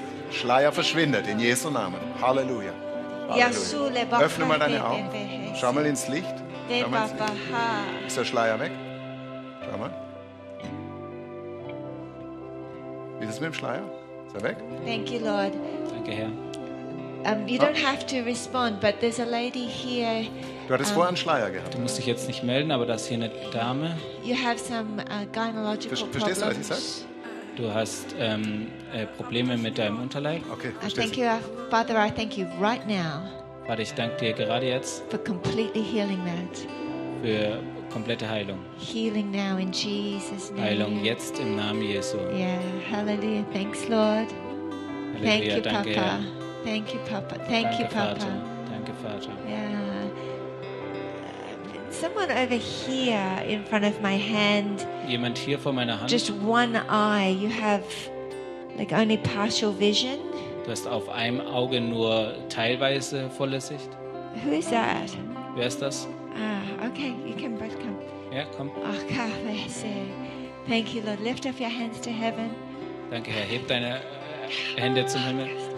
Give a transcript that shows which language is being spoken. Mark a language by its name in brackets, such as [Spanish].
[German] Schleier verschwindet in Jesu Namen. Halleluja. Halleluja. Öffne mal deine Augen. Schau mal ins Licht. Ist der Schleier weg? Schau mal. Wie ist es mit dem Schleier? Ist er weg? [English] Thank you, Lord. [German] Danke, Herr. [English] You don't have to respond, but there's a lady here. [German] Du hattest vorher einen Schleier gehabt. Du musst dich jetzt nicht melden, aber da ist hier eine Dame. [English] You have some gynecological problems. [German] Verstehst du, was ich sage? Du hast Probleme mit deinem Unterleib. [English] Okay, thank you, Father. I thank you right now. [German] Vater, ich danke dir gerade jetzt. [English] For completely healing that. [German] Für komplette Heilung. [English] Healing now in Jesus' name. [German] Heilung jetzt im Namen Jesu. [English] Yeah, hallelujah. Thanks, Lord. Halleluja, thank you, [German] danke, [English] Papa. [German] Herr. [English] Thank you, Papa. Thank you, Papa. [German] Vater. Danke, Vater. [English] Yeah. Someone over here in front of my hand. [German] Jemand hier vor meiner Hand. [English] Just one eye. You have like only partial vision. [German] Du hast auf einem Auge nur teilweise volle Sicht. [English] Who is that? [German] Wer ist das? [English] Okay. You can both come. [German] Yeah, komm. [English] Oh, God, I say. Thank you, Lord. Lift up your hands to heaven. [German] Danke, Herr. Heb deine Hände zum Himmel.